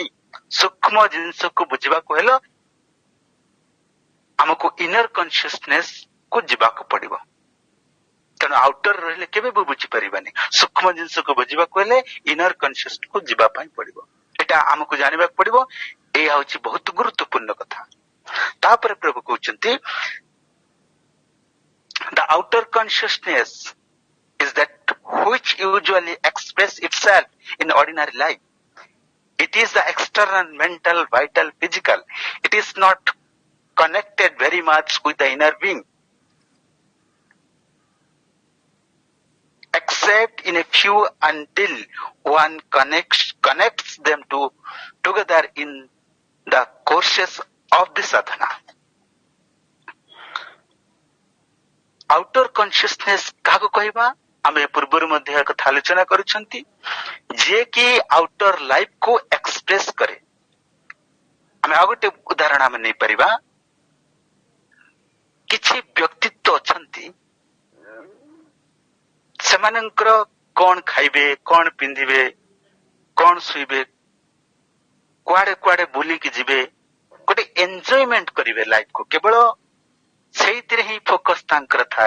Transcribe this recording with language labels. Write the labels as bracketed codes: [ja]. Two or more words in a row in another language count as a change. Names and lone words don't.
[or] ସୂକ୍ଷ୍ମ ଜିନିଷକୁ ବୁଝିବାକୁ ହେଲେ ଆମକୁ [en] inner consciousness [or] କୁ ଯିବାକୁ ପଡିବ, ତେଣୁ ଆଉଟର ରହିଲେ କେବେ ବି ବୁଝିପାରିବାନି। ସୂକ୍ଷ୍ମ ଜିନିଷକୁ ବୁଝିବାକୁ ହେଲେ [en] inner consciousness [or] କୁ ଯିବା ପାଇଁ ପଡିବ, ଏଟା ଆମକୁ ଜାଣିବାକୁ ପଡିବ। ଏହା ହଉଛି ବହୁତ ଗୁରୁତ୍ୱପୂର୍ଣ୍ଣ କଥା। ତାପରେ ପ୍ରଭୁ କହୁଛନ୍ତି, [en] the outer consciousness is that which usually express itself in ordinary life. It is the external, mental, vital, physical. It is not connected very much with the inner being, except in a few, until one connects them together in the courses of the sadhana. outer consciousness [or] କାହାକୁ କହିବା? ଆମେ ପୂର୍ବରୁ ମଧ୍ୟ ଏକ କଥା ଆଲୋଚନା କରୁଛନ୍ତି, ଯିଏ କି [en] outer life [or] କୁ ଏକ୍ସପ୍ରେସ କରେ। ଆମେ ଆଉ ଗୋଟେ ଉଦାହରଣ ଆମେ ନେଇପାରିବା। କିଛି ବ୍ୟକ୍ତିତ୍ୱ ଅଛନ୍ତି, ସେମାନଙ୍କର କଣ ଖାଇବେ, କଣ ପିନ୍ଧିବେ, କଣ ଶୋଇବେ, କୁଆଡେ କୁଆଡେ ବୁଲିକି ଯିବେ, ଗୋଟେ ଏନ୍ଜୟମେଣ୍ଟ କରିବେ ଲାଇଫକୁ, କେବଳ ସେଇଥିରେ ହିଁ ଫୋକସ ତାଙ୍କର ଥାଏ।